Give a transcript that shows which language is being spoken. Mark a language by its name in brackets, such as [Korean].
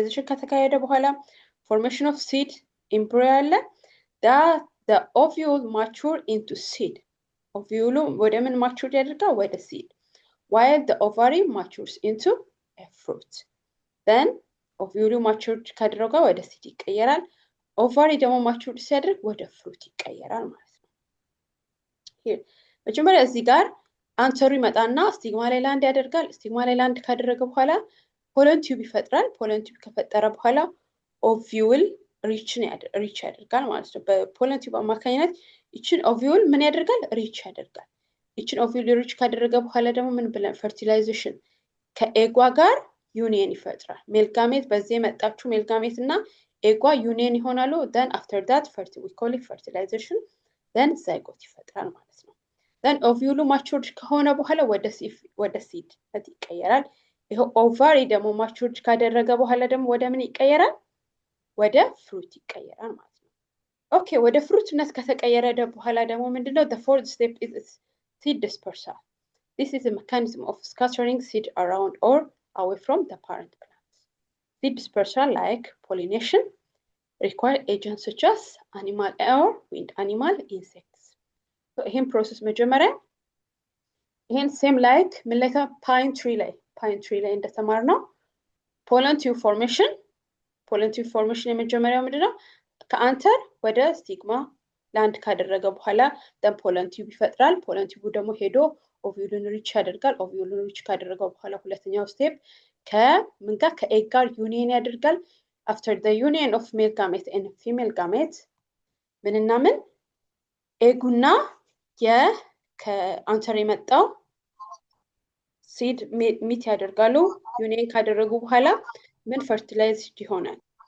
[Amharic] ከተካሄደ በኋላ [English] formation of seed embryo አለ that the ovule mature into seed ovule [Amharic] ወደ ምን [English] mature ያደርጋል ወደ seed while the ovary matures into a fruit then ovule mature [Amharic] ካደረገ ወደ seed ይቀየራል ኦቫሪ ደግሞ ማቹር ሲያደርግ ወደ ፍሩት ይቀየራል ማለት ነው። መጀመሪያ እዚህ ጋር አንተሩ ይመጣና ስቲግማ ላይ ላንድ ያደርጋል። ስቲግማ ላይ ላንድ ካደረገ በኋላ ፖለን ቲዩብ ይፈጥራል። ፖለን ቲዩብ ከፈጠረ በኋላ ኦቪዩል ሪች ያደርጋል ማለት ነው። በፖለን ቲዩብ አማካኝነት ይችን ኦቪዩል ምን ያደርጋል? ሪች ያደርጋል። ይችን ኦቪዩል ሪች ካደረገ በኋላ ደግሞ ምን ብለን ፈርቲላይዜሽን ከኤጓ ጋር ዩኒየን ይፈጥራል። ሜልጋሜት በዚህ የመጣችው ሜልጋሜት እና ኤጓ ዩኒየን ይሆናሉ። [English] ደን አፍተር ዳት ዊ ኮል ኢት ፈርቲላይዜሽን ደን [Amharic] ዛይጎት ይፈጥራል ማለት ነው። ደን ኦቪዩሉ ማቹርድ ከሆነ በኋላ ወደ ሲድ ይቀየራል። ይሄ ኦቫሪ ደግሞ ማቹርድ ካደረገ በኋላ ደግሞ ወደ ምን ይቀየራል? ወደ ፍሩት ይቀየራል ማለት ነው። ኦኬ ወደ ፍሩትነት ከተቀየረ በኋላ ደግሞ ምንድነው? [English] the fourth step is seed dispersal. This is a mechanism of scattering seed around or away from the parent plant. Seed dispersal, like pollination, require agents such as animal or wind animal, insects. [Amharic] So ይሄን ፕሮሰስ መጀመሪያ ይሄን ሴም ላይክ ምን ላይ ፓይን ትሪ ላይ እንደተማርነው ፖለን ቲዩብ ፎርሜሽን የመጀመሪያው ምንድነው? ከአንተር ወደ ስቲግማ ላንድ ካደረገ በኋላ ደን ፖለን ቲዩብ ይፈጥራል። ፖለን ቲዩቡ ደግሞ ሄዶ ኦቪዩልን ሪች ያደርጋል። ኦቪዩልን ሪች ካደረገው በኋላ ሁለተኛው ስቴፕ ከምን ጋር ከኤግ ጋር ዩኒየን ያደርጋል። [English] አፍተር ዘ ዩኒየን ኦፍ ሜል ጋሜት ኤንድ ፊሜል ጋሜት [Amharic] ምንና ምን ኤጉና ከአንተር የመጣው ሲድ ሚት ያደርጋሉ። ዩኒየን ካደረጉ በኋላ ምን ፈርቲላይዝድ ይሆናል?